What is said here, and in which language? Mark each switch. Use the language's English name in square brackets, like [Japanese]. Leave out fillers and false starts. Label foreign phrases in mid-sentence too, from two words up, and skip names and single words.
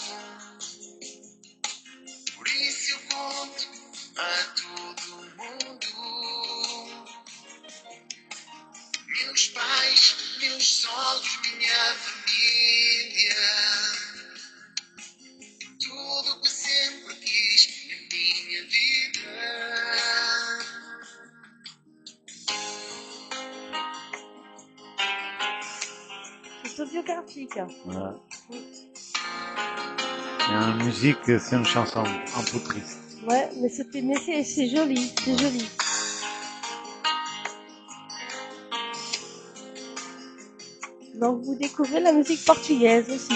[Portuguese] Por isso eu conto a todo mundo. Meus pais, meus sogros, minha família. Tudo que sempre quis na minha vida. [French] C'est autobiographique. Voilà. C'est une musique, c'est une chanson un peu triste. Ouais, mais c'est joli, c'est joli. Donc vous découvrez la musique portugaise aussi.